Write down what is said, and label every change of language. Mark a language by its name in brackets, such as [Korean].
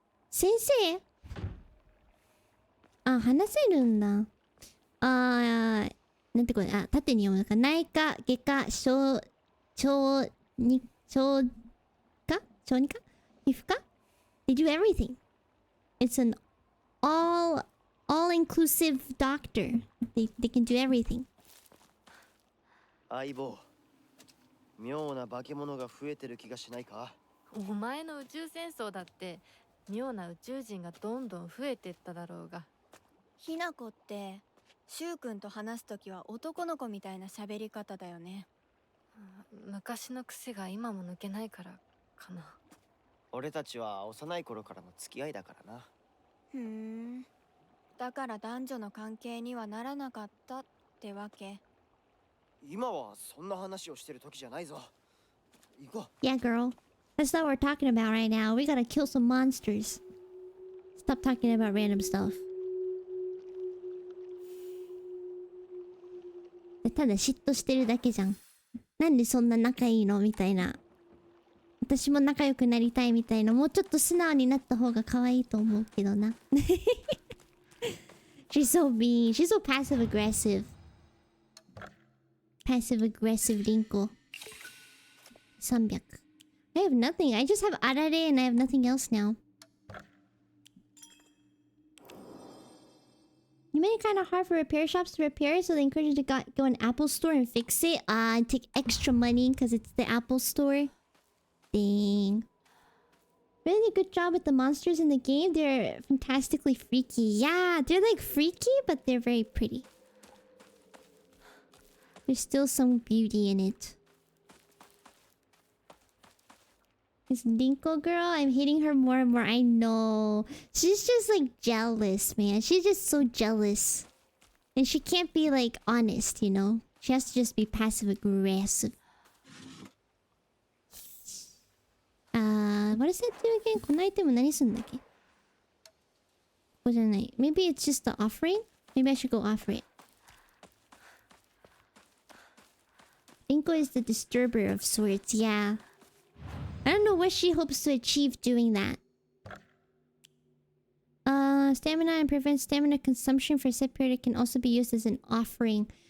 [Japanese] 先生？あ、話せるんだ。なんてこれ、縦に読むのか。内科、外科、小児科皮膚科 [English] They do everything. It's an all-inclusive doctor. They can do everything. [Japanese] 相棒、妙な化け物が増えてる気がしないか？お前の宇宙戦争だって妙な宇宙人がどんどん増えてっただろうが。ひなこってしゅうくんと話すときは男の子みたいな喋り方だよね。昔の癖が今も抜けないからかな。俺たちは幼い頃からの付き合いだからな。だから男女の関係にはならなかったってわけ。今はそんな話をしてる時じゃないぞ。行こう。 [English] Yeah, girl. That's what we're talking about right now. We gotta kill some monsters. Stop talking about random stuff. [Japanese] ただ嫉妬してるだけじゃん。なんでそんな仲いいのみたいな。私も仲良くなりたいみたいな。もうちょっと素直になった方が可愛いと思うけどな。 [English] She's so mean. She's so passive aggressive. Passive aggressive Rinko. 300. I have nothing. I just have arare and I have nothing else now. You made it kind of hard for repair shops to repair, so they encourage you to go in Apple Store and fix it. And take extra money because it's the Apple Store. Dang. Really good job with the monsters in the game. They're fantastically freaky. Yeah, they're like freaky, but they're very pretty. There's still some beauty in it. This Dinko girl, I'm hating her more and more. I know. She's just like jealous, man. She's just so jealous. And she can't be like honest, you know? She has to just be passive aggressive. What does that do again? [Japanese] このアイテム何すんだっけ? ここじゃない. [English] Maybe it's just the offering? Maybe I should go offer it. Dinko is the disturber of sorts, yeah. I don't know what she hopes to achieve doing that. Stamina and prevent stamina consumption for a set period. It can also be used as an offering.